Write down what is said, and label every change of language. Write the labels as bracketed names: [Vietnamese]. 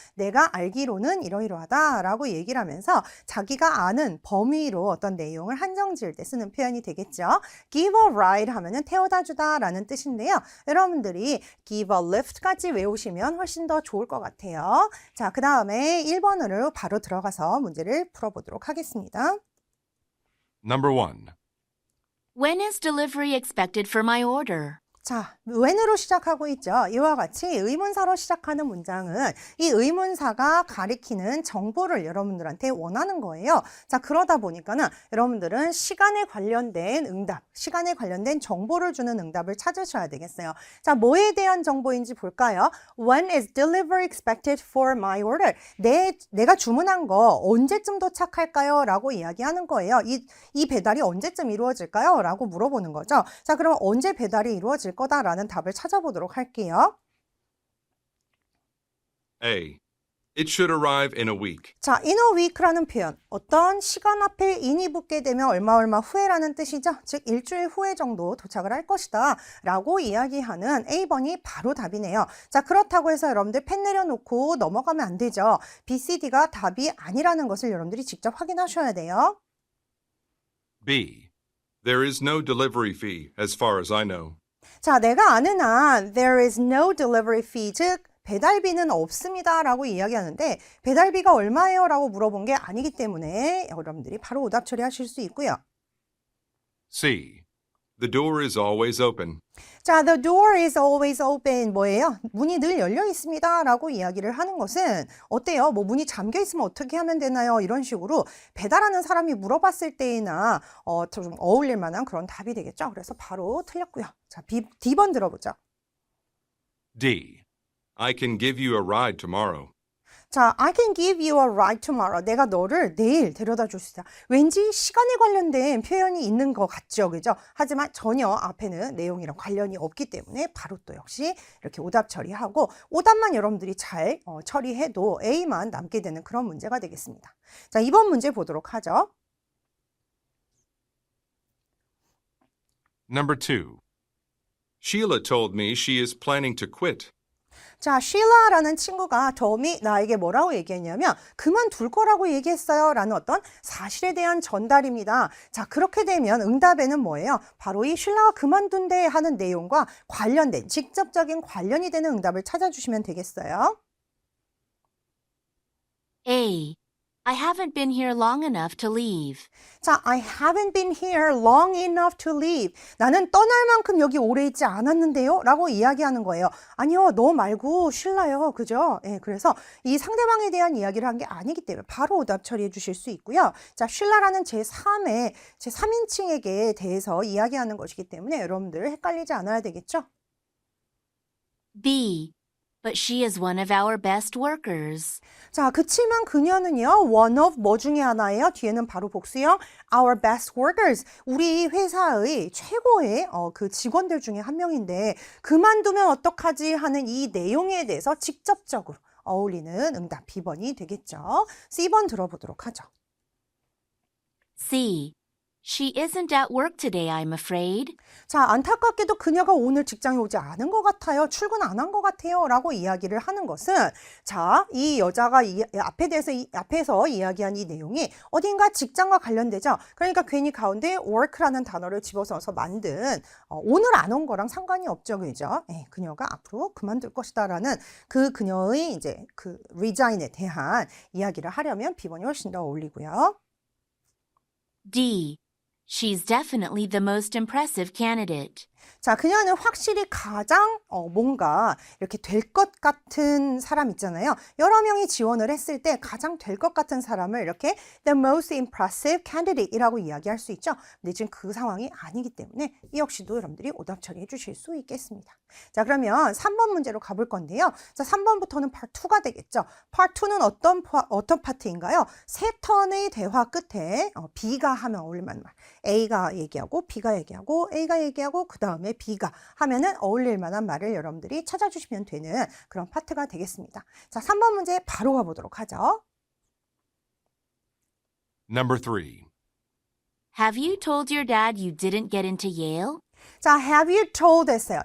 [Korean] 내가 알기로는 이러이러하다 라고 얘기를 하면서 자기가 아는 범위로 어떤 내용을 한정 지을 때 쓰는 표현이 되겠죠. [English] Give a ride [Korean] 하면은 태워다 주다 라는 뜻인데요. 여러분들이 [English] give a lift [Korean] 까지 외우시면 훨씬 더 좋을 것 같아요. 자, 그 다음에 1번으로 바로 들어가서 문제를 풀어보도록 하겠습니다. [English] Number 1. When is delivery expected for my order? [Korean] 자, when으로 시작하고 있죠. 이와 같이 의문사로 시작하는 문장은 이 의문사가 가리키는 정보를 여러분들한테 원하는 거예요. 자, 그러다 보니까는 여러분들은 시간에 관련된 응답, 시간에 관련된 정보를 주는 응답을 찾으셔야 되겠어요. 자, 뭐에 대한 정보인지 볼까요? [English] When is delivery expected for my order? [Korean] 내가 주문한 거 언제쯤 도착할까요? 라고 이야기하는 거예요. 이 배달이 언제쯤 이루어질까요? 라고 물어보는 거죠. 자, 그럼 언제 배달이 이루어질 거다라는 답을 찾아보도록 할게요. [English] A. It should arrive in a week. [Korean] 자, [English] in a week [Korean] 라는 표현, 어떤 시간 앞에 in이 붙게 되면 얼마 후에라는 뜻이죠. 즉, 일주일 후에 정도 도착을 할 것이다 라고 이야기하는 A번이 바로 답이네요. 자, 그렇다고 해서 여러분들 펜 내려놓고 넘어가면 안 되죠. B, C, D가 답이 아니라는 것을 여러분들이 직접 확인하셔야 돼요. [English] B. There is no delivery fee as far as I know. [Korean] 자, 내가 아는 한 [English] there is no delivery fee, [Korean] 즉 배달비는 없습니다 라고 이야기하는데 배달비가 얼마예요? 라고 물어본 게 아니기 때문에 여러분들이 바로 오답 처리하실 수 있고요. [English] C. The door is always open. 자, the door is always open [Korean] 뭐예요? 문이 늘 열려 있습니다 라고 이야기를 하는 것은 어때요? 뭐 문이 잠겨 있으면 어떻게 하면 되나요? 이런 식으로 배달하는 사람이 물어봤을 때나 좀 어울릴 만한 그런 답이 되겠죠. 그래서 바로 틀렸고요. 자, D번 들어보죠. [English] D. I can give you a ride tomorrow. 자, I can give you a ride tomorrow. [Korean] 내가 너를 내일 데려다 줄 수 있다. 왠지 시간에 관련된 표현이 있는 것 같죠, 그죠? 하지만 전혀 앞에는 내용이랑 관련이 없기 때문에 바로 또 역시 이렇게 오답 처리하고 오답만 여러분들이 잘 처리해도 A만 남게 되는 그런 문제가 되겠습니다. 자, 이번 문제 보도록 하죠. [English] Number 2. Sheila told me she is planning to quit. [Korean] 자, 쉴라라는 친구가 덤이 나에게 뭐라고 얘기했냐면 그만둘 거라고 얘기했어요 라는 어떤 사실에 대한 전달입니다. 자, 그렇게 되면 응답에는 뭐예요? 바로 이 쉴라가 그만둔대 하는 내용과 관련된 직접적인 관련이 되는 응답을 찾아주시면 되겠어요. [English] A. I haven't been here long enough to leave. 자, I haven't been here long enough to leave. [Korean] 나는 떠날 만큼 여기 오래 있지 않았는데요? 라고 이야기하는 거예요. 아니요, 너 말고 쉴라요. 그죠? 예, 그래서 이 상대방에 대한 이야기를 한 게 아니기 때문에 바로 오답 처리해 주실 수 있고요. 자, 쉴라라는 제3인칭에게 대해서 이야기하는 것이기 때문에 여러분들 헷갈리지 않아야 되겠죠? [English] B. But she is one of our best workers. [Korean] 자, 그치만 그녀는요, [English] one of [Korean] 뭐 중에 하나예요? 뒤에는 바로 복수형, [English] our best workers. [Korean] 우리 회사의 최고의 그 직원들 중에 한 명인데, 그만두면 어떡하지 하는 이 내용에 대해서 직접적으로 어울리는 응답 B번이 되겠죠. C번 들어보도록 하죠. [English] C. She isn't at work today, I'm afraid. [Korean] 자, 안타깝게도 그녀가 오늘 직장에 오지 않은 것 같아요. 출근 안 한 것 같아요. 라고 이야기를 하는 것은 자, 이 여자가 앞에서 이야기한 이 내용이 어딘가 직장과 관련되죠. 그러니까 괜히 가운데 work라는 단어를 집어넣어서 만든 오늘 안 온 거랑 상관이 없죠. 그죠? 예, 그녀가 앞으로 그만둘 것이다 라는 그녀의 이제 그 resign에 대한 이야기를 하려면 B번이 훨씬 더 어울리고요. [English] D. She's definitely the most impressive candidate. [Korean] 자, 그녀는 확실히 가장 뭔가 이렇게 될 것 같은 사람 있잖아요. 여러 명이 지원을 했을 때 가장 될 것 같은 사람을 이렇게 [English] the most impressive candidate [Korean] 이라고 이야기할 수 있죠. 근데 지금 그 상황이 아니기 때문에 이 역시도 여러분들이 오답 처리해 주실 수 있겠습니다. 자, 그러면 3번 문제로 가볼 건데요. 자, 3번부터는 part 2가 되겠죠. part 2는 어떤 파트인가요? 세 턴의 대화 끝에 B가 하면 어울릴만한 말. A가 얘기하고 B가 얘기하고 A가 얘기하고 그 다음에 B가 하면은 어울릴 만한 말을 여러분들이 찾아주시면 되는 그런 파트가 되겠습니다. 자, 3번 문제 바로 가보도록 하죠. [English] Number 3. Have you told your dad you didn't get into Yale? [Korean] 자, [English] have you told [Korean] 했어요.